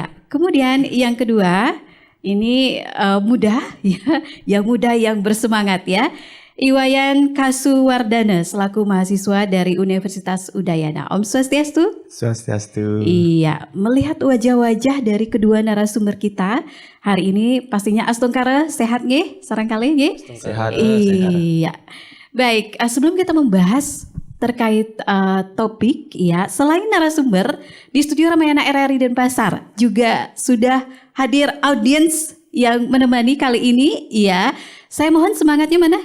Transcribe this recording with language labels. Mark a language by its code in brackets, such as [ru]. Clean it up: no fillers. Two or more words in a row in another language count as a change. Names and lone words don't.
[id] Kemudian yang kedua, ini muda ya, yang muda yang bersemangat ya. Iwayan Kasuwardana selaku mahasiswa dari Universitas Udayana. [sa] Om Swastiastu. [id] Swastiastu. Iya, melihat wajah-wajah dari kedua narasumber kita hari ini pastinya astungkara sehat nggih? Sarangkali nggih? Sehat. Iya. Baik, sebelum kita membahas terkait topik ya, selain narasumber di studio Ramayana RRI Denpasar juga sudah hadir audiens yang menemani kali ini ya. Saya mohon semangatnya mana?